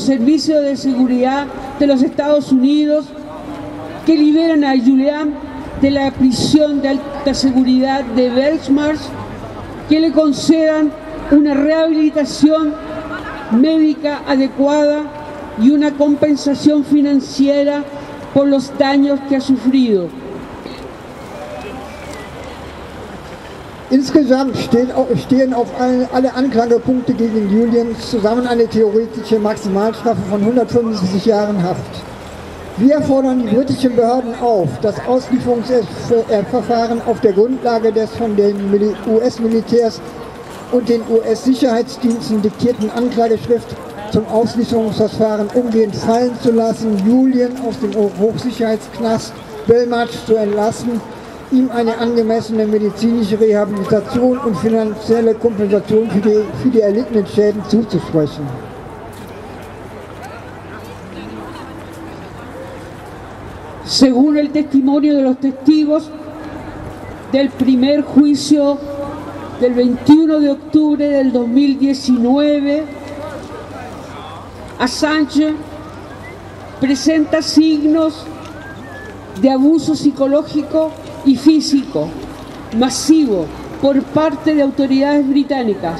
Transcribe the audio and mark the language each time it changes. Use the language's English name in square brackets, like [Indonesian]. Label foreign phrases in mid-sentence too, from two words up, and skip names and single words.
[Spanish] servicios de seguridad de los Estados Unidos, que liberan a Julián de la prisión de alta seguridad de Belmarsh, que le concedan una rehabilitación médica adecuada y una compensación financiera por los daños que ha sufrido. [German] Insgesamt stehen auf alle Anklagepunkte gegen Julian zusammen eine theoretische Maximalstrafe von 175 Jahren Haft. Wir fordern die britischen Behörden auf, das Auslieferungsverfahren auf der Grundlage des von den US-Militärs und den US-Sicherheitsdiensten diktierten Anklageschrift zum Auslieferungsverfahren umgehend fallen zu lassen, Julian aus dem Hochsicherheitsknast Belmarsh zu entlassen, ihm eine angemessene medizinische Rehabilitation und finanzielle Kompensation für die erlittenen Schäden zuzusprechen. [Spanish] Según el testimonio de los testigos del primer juicio del 21 de octubre del 2019, Assange presenta signos de abuso psicológico y físico masivo por parte de autoridades británicas.